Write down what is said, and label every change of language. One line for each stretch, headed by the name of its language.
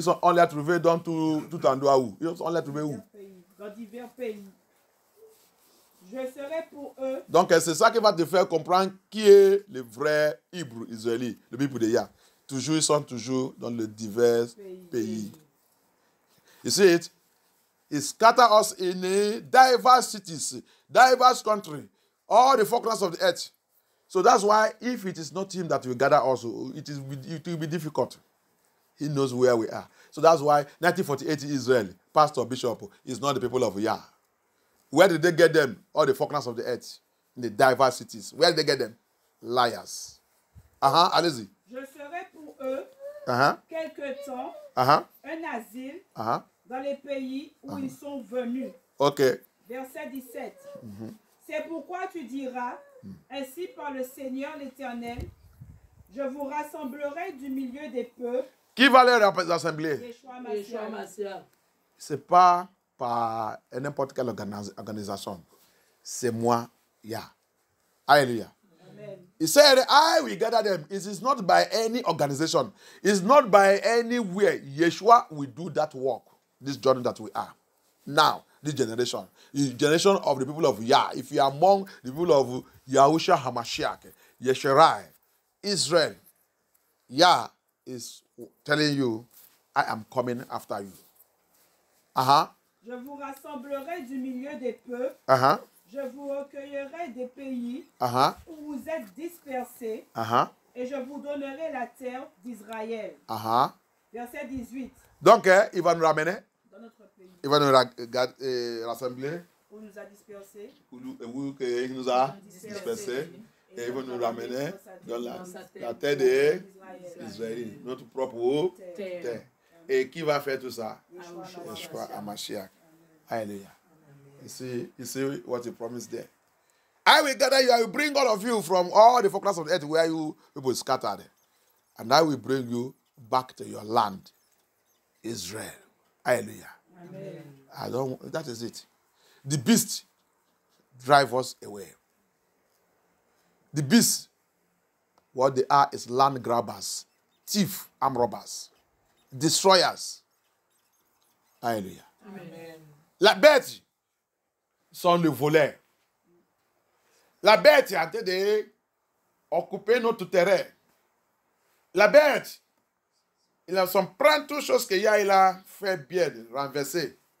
French: On les a trouvés dans tout endroit où? On les a trouvés où? Dans divers pays. Je serai pour eux. Donc c'est ça qui va te faire comprendre qui est le vrai Hébreu israélien, le Bible de Yah. Toujours, ils sont toujours dans les divers pays.
English: You see it? He scattered us in diverse cities, diverse countries, all the four corners of the earth. So that's why if it is not him that will gather us, it will be difficult. He knows where we are. So that's why 1948 Israel, pastor, bishop, is not the people of Yah. Where did they get them? All the four corners of the earth, in the diverse cities. Where did they get them? Liars.
French: Allez-y. Je serai pour eux quelque temps un asile dans les pays où ils sont venus. Ok. Verset 17. C'est pourquoi tu diras, ainsi par le Seigneur l'Éternel, je vous rassemblerai du milieu des peuples. Qui va les rassembler? Yeshua Mashiach. Ce n'est pas par n'importe quelle organisation. C'est moi, Yah. Alléluia.
English: He said, I will gather them. It is not by any organization. It's not by anywhere. Yeshua will do that work. This journey that we are. Now, this generation. The generation of the people of Yah. If you are among the people of Yahushua HaMashiach, Yeshurai, Israel, Yah is telling you, I am coming after you.
French: Je vous rassemblerai du milieu des peuples. Je vous recueillerai des pays où vous êtes dispersés et je vous donnerai la terre d'Israël. Verset 18. Donc, il va nous ramener. Dans notre pays. Il va nous rassembler. Où nous a dispersés. Où il nous a dispersés. Et il va nous ramener dans la terre d'Israël. Notre propre terre. Et qui va faire tout ça? Yeshua HaMashiach. Alléluia.
English: You see what he promised there. I will gather you, I will bring all of you from all the four corners of the earth where you people scattered. And I will bring you back to your land, Israel. Hallelujah. Amen. That is it. The beast drive us away. The beast, what they are is land grabbers, thief, armed robbers, destroyers. Hallelujah. Amen.
French: La bête sont les voleurs. La bête est en train d'occuper notre terrain. La bête Il en sont prendre toutes choses que Yah il a fait bien, renverser.